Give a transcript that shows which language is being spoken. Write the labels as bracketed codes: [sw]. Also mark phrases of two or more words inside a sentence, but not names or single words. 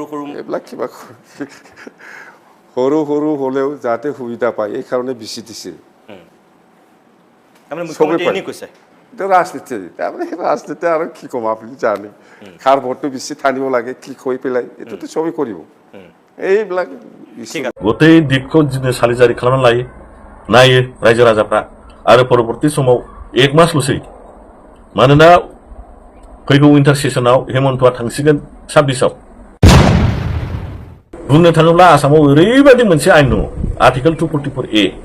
[as] এইবিলাক কিবা সৰু হ'লেও যাতে সুবিধা পায় এইকাৰণে ভিচিডিচি ৰাজনীতি তাৰমানে ৰাজনীতি আৰু কি ক'ম আপুনি জানে কাৰ ভোটটো বেছি টানিব লাগে কি কৈ পেলাই এইটোতো চবেই কৰিব এইবিলাক গোটেই দিশखौ যদি [brx] सालिजारि खालामनानै नायो रायजो राजाफ्रा आरो परबर्ती समाव 1 मासल'सै मानोना फैगौ [en] inter session [brx] हेमन्तआ थांसिगोन 26आव बुंनो थाङोब्ला आसामाव ओरैबायदि मोनसे आयेन दङ आर्टिकेल 244A